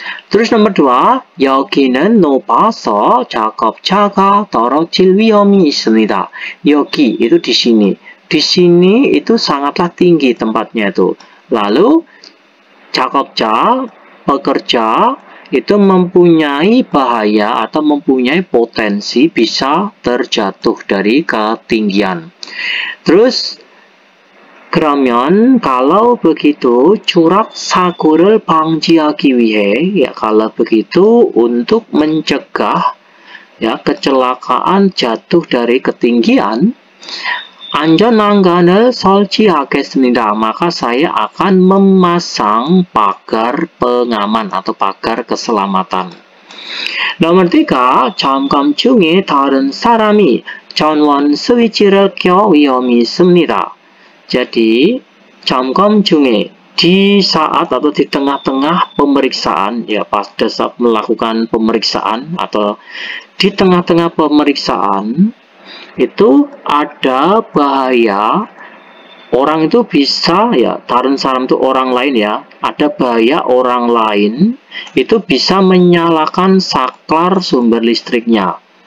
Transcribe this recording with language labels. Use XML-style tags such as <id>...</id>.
<id>Terus nomor 2,</id> <ko>여기는 높아서 작업차가 떨어질 위험이 있습니다.</ko> <id>여기 itu di sini. Di sini itu sangatlah tinggi tempatnya itu. Lalu 작업자, pekerja, itu mempunyai bahaya atau mempunyai potensi bisa terjatuh dari ketinggian. Terus</id> <ko>그러면</ko> <id>kalau begitu</id> <ko>추락 사고를 방지하기 위해,</ko> <id>ya, kalau begitu untuk mencegah, ya, kecelakaan jatuh dari ketinggian,</id> <ko>안전난간을 설치하겠습니다.</ko> <id>Maka saya akan memasang pagar pengaman atau pagar keselamatan. nomor 3,</id> <ko>점검 중에 다른 사람이 전원 스위치를 켜 위험이 있습니다.</ko> <id>Jadi,</id> <ko>점검 중에,</ko> <id>di saat atau di tengah-tengah pemeriksaan, ya, pada saat melakukan pemeriksaan atau di tengah-tengah pemeriksaan, itu ada bahaya, orang itu bisa, ya, dalam saran itu orang lain, ya, ada bahaya orang lain itu bisa menyalakan saklar sumber listriknya.</id>